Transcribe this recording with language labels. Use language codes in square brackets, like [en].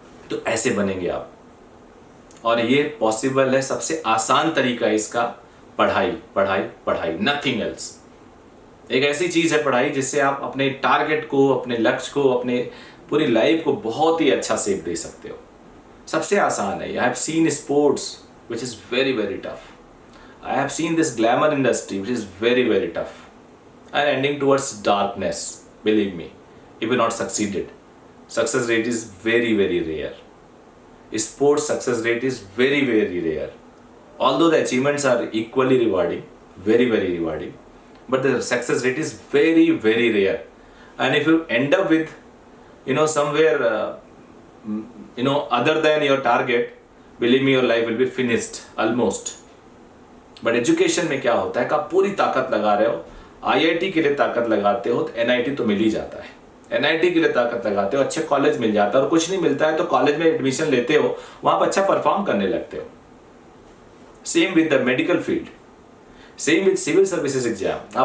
[hi] तो ऐसे बनेंगे आप। और ये पॉसिबल है। सबसे आसान तरीका इसका पढ़ाई पढ़ाई पढ़ाई, [en] Nothing else. [hi] एक ऐसी चीज है पढ़ाई जिससे आप अपने टारगेट को, अपने लक्ष्य को, अपने पूरी लाइफ को बहुत ही अच्छा शेप दे सकते हो। सबसे आसान है। [en] I have seen sports which is very very tough. I have seen this glamour industry which is very very tough and ending towards darkness. Believe me, if you not succeeded, success rate is very very rare. Sports success rate is very very rare. Although the achievements are equally rewarding, very very rewarding, but the success rate is very very rare. And if you end up with, somewhere, other than your target, believe me, your life will be finished almost. [hi] But education में क्या होता है कि आप पूरी ताकत लगा रहे हो। आईआईटी के लिए ताकत लगाते हो तो एनआईटी तो मिल ही जाता है, एनआईटी के लिए ताकत लगाते हो अच्छे कॉलेज मिल जाता है, और कुछ नहीं मिलता है तो कॉलेज में एडमिशन लेते हो, वहां पर अच्छा परफॉर्म करने लगते हो। [en] Same with the medical field, same with civil services exam.